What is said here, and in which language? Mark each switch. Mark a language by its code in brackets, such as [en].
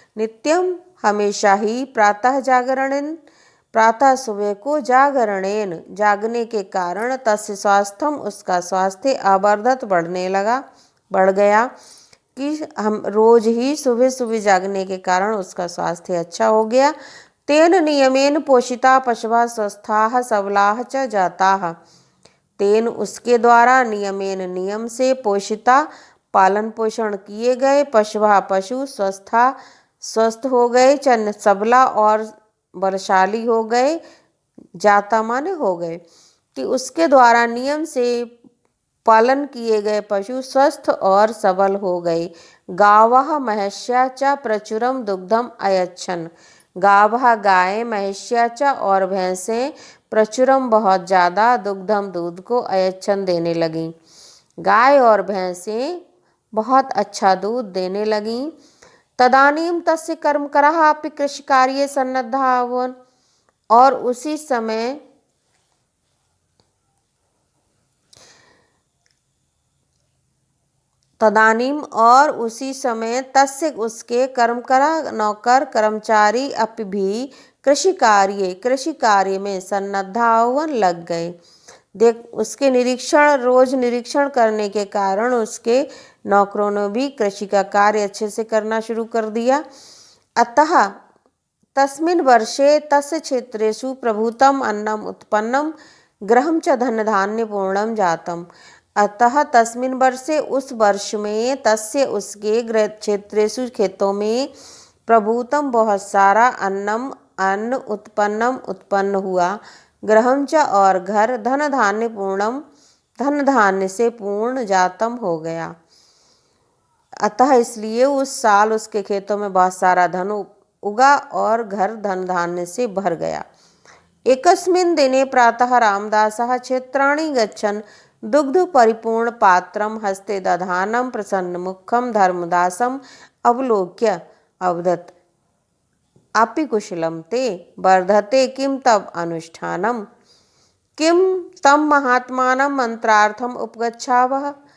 [hi] नित्यम, हमेशा ही, प्रातः जागरणेन, प्रातः सुबह को, जागरणेन, जागने के कारण, [sa] तस्य स्वास्थ्यम, [hi] उसका स्वास्थ्य, आवर्धत, बढ़ गया। कि हम रोज ही सुबह सुबह जागने के कारण उसका स्वास्थ्य अच्छा हो गया। [sa] तेन नियमेन पोषिता पशवः स्वस्थाः सबलाः च जाताः। [hi] तेन, उसके द्वारा, नियमेन, नियम से, पोषिता, पालन पोषण किए गए, पशवः, पशु, स्वस्थ हो गए, च, सबला, और बलशाली हो गए, जाता माने हो गए। कि उसके द्वारा, नियम से पालन किए गए पशु स्वस्थ और सबल हो गए। [sa] गावः महिष्या च प्रचुरम दुग्धम अयच्छन्। [hi] गावः, गाय, महिष्या च, और भैंसें, प्रचुरम, बहुत ज़्यादा, दुग्धम, दूध को, अयच्छन्, देने लगीं। गाय और भैंसें बहुत अच्छा दूध देने लगीं। [sa] तदानीं तस्य कर्मकराः अपि कृषिकार्ये सन्नद्धाः अभवन्। [hi] और उसी समय तदानीम और उसी समय तस्य उसके कर्मकरा नौकर कर्मचारी अपि भी कृषि कार्य में सन्नद्धा होवन लग गए। देख उसके रोज निरीक्षण करने के कारण उसके नौकरों ने भी कृषि का कार्य अच्छे से करना शुरू कर दिया। [sa] अतः तस्मिन् वर्षे तस्य क्षेत्रेषु प्रभूतम् अन्नम् उत्पन्नम गृहं च धन धान्य पूर्णम जातम। अतः तस्मिन् वर्षे [hi] उस वर्ष में तस्य उसके गृह क्षेत्रेषु खेतों में प्रभूतम बहुत सारा अन्न उत्पन्न हुआ, गृहं च और घर, धन धान्य पूर्णम धन धान्य से पूर्ण जातम हो गया। अतः इसलिए उस साल उसके खेतों में बहुत सारा धन उगा और घर धन धान्य से भर गया। [sa] एकस्मिन् दिने प्रातः रामदासः क्षेत्राणि गच्छन् दुग्ध परिपूर्ण पात्रं हस्ते दधानं प्रसन्नमुखं धर्मदासम् अवलोक्य अवदत्, अपि कुशलं ते वर्धते किं तव अनुष्ठानम्, किं तं महात्मानं मंत्रार्थम् उपगच्छावः।